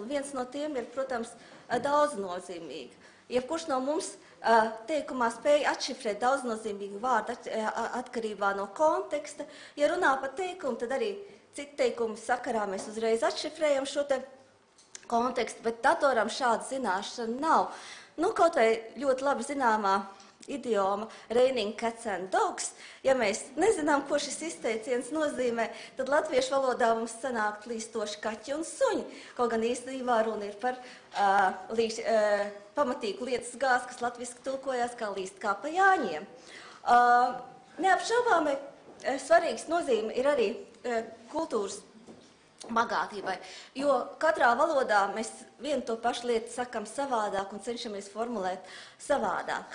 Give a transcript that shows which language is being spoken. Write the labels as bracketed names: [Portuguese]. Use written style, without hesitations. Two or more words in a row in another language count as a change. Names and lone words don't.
[Latvian] Viens no tiem ir, protams, daudznozīmīgi. Jebkurš no mums teikumā spēja atšifrēt daudznozīmīgu vārdu atkarībā no konteksta. Ja runā par teikumu, tad arī citu teikumu sakarā mēs uzreiz atšifrējam šo te kontekstu, bet datoram šāda zināšana nav. Nu, kaut vai ļoti labi zināmā idioma [English] raining cats and dogs. [Latvian] Ja mēs nezinām, ko šis izteiciens nozīmē, tad latviešu valodā mums sanāk līstoši kaķi un suņi. Kaut gan īstenībā runa ir par pamatīgu lietas gāzi, kas latviski tulkojās kā līst kā pa jāņiem. Neapšaubāmi svarīgs nozīme ir arī kultūras bagātībai, jo katrā valodā mēs vienu to pašu lietu sakam savādāk un cenšamies formulēt savādāk.